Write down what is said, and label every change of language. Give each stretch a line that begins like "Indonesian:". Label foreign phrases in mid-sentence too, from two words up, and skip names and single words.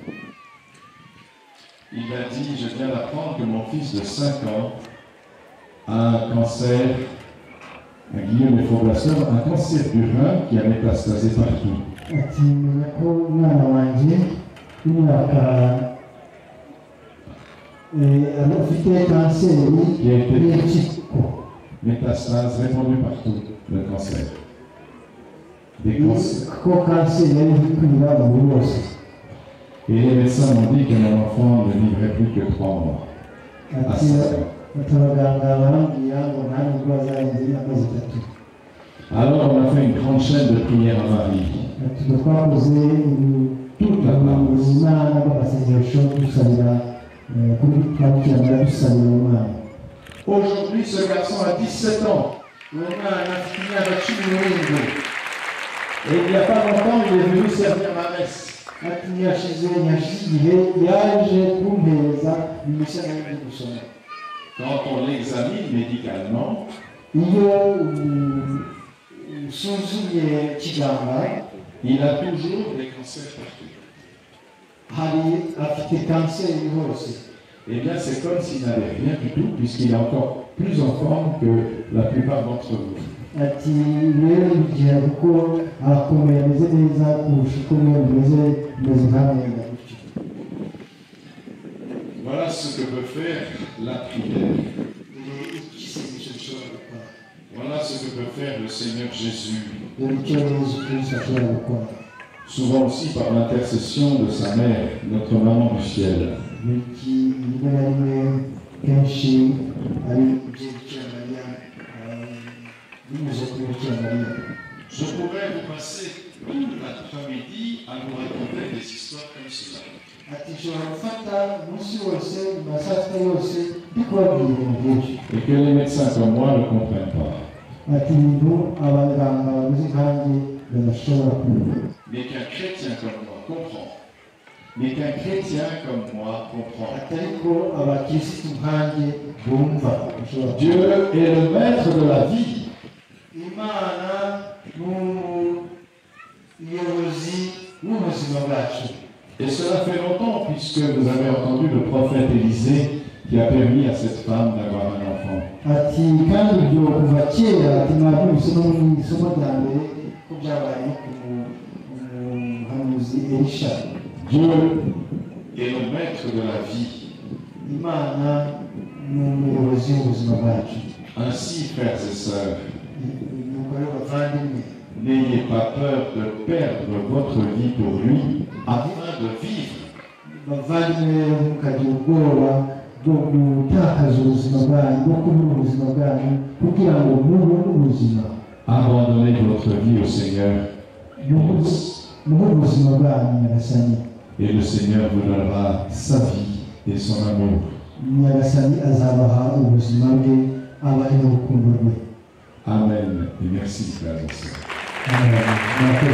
French: Il m'a dit, je viens d'apprendre que mon fils de 5 ans a un cancer, un Guillaume Effour-Blasseur, un cancer du rein qui a métastasé partout.
Kinyarwanda: ati menya ko umwana wanjye w'imyaka ufite kanseri y'impyiko.
French: Métastase répandue partout, le cancer. Des cancers.
Kinyarwanda: ko kanseri yari ikwira umubiri wose.
French: Et les médecins m'ont dit que mon enfant ne vivrait plus que 3 mois. À
Kinyarwanda: ati
French: 5 ans.
Kinyarwanda: abaganga barambwira ngo nta nubwo bazarenze amezi 3.
French: Alors on a fait une grande chaîne de prières à Marie.
Kinyarwanda: ati twakoze imana n'amasengesho dusabira kuri twabikira mariya dusabira umwana.
French: Aujourd'hui, ce garçon a 17 ans.
Kinyarwanda: uwo mwana afite imyaka 17.
French: Et il n'y a pas longtemps, il est venu servir ma messe.
Kinyarwanda: ati ntiyashize igihe yaje kumpereza imisa yo gusoma.
French: Quand on l'examine médicalement,
Kinyarwanda: iyo usuzumye kiganga
French: il a toujours des cancers partout.
Kinyarwanda: hari afite kanseri hose.
French: Eh bien, c'est comme s'il n'avait rien du tout, puisqu'il est encore plus en forme que la plupart d'entre vous.
Kinyarwanda: ati rero bigira kuko arakomeye ameze neza kurusha uko mwe mumeze nkamwenda gutyo.
French: Voilà ce que peut faire la prière.
Kinyarwanda: igisengesho gishobora gukora.
French: Voilà ce que peut faire le Seigneur Jésus.
Kinyarwanda: rero icyo yezu kristo ashobora gukora.
French: Souvent aussi par l'intercession de sa mère, notre maman du ciel.
Kinyarwanda: rimwe na rimwe kenshi ari ibyo bikira mariya binyuze kuri bikira mariya.
French: Je pourrais vous passer toute l'après-midi à vous raconter des histoires comme cela.
Kinyarwanda: ati nshobora gufata umunsi wose mu ma saa sita yose ndi kubabwira ibintu byinshi.
French: Et que les médecins comme moi ne comprennent pas.
Kinyarwanda: ati ibintu abaganga bameze nkanjye badashobora kumva.
French: Mais qu'un chrétien comme moi comprend. Mais qu'un chrétien comme moi comprend.
Kinyarwanda: atari ko abakirisitu nkanjye bumva.
French: Dieu est le maître de la vie.
Kinyarwanda: imana n'umuyobozi w'ubuzima bwacu.
French: Et cela fait longtemps, puisque vous avez entendu le prophète Élisée qui a permis à cette femme d'avoir un enfant.
Kinyarwanda: ati kandi ibyo kuva kera ati mwabyumvise no mu isomo rya mbere ko byabaye ku muhanuzi Elisha.
French: Dieu est le maître de la vie.
Kinyarwanda: imana n'umuyobozi w'ubuzima bwacu.
French: Ainsi, frères et sœurs,
Kinyarwanda: nuko rero bavandimwe
French: n'ayez pas peur de perdre votre vie pour lui, afin de vivre.
Kinyarwanda: bavandimwe rero ntukagira ubwoba bwo gutakaza ubuzima bwanyu bwo kubura ubuzima bwanyu kugira ngo mubone ubuzima.
French: Abandonnez votre vie au Seigneur
Kinyarwanda: muhe ubuzima bwanyu nyagasani.
French: et le Seigneur vous donnera sa vie et son amour.
Kinyarwanda: nyagasani azabaha ubuzima bwe abahe n'urukundo rwe.
French: Amen et merci frères et sœurs.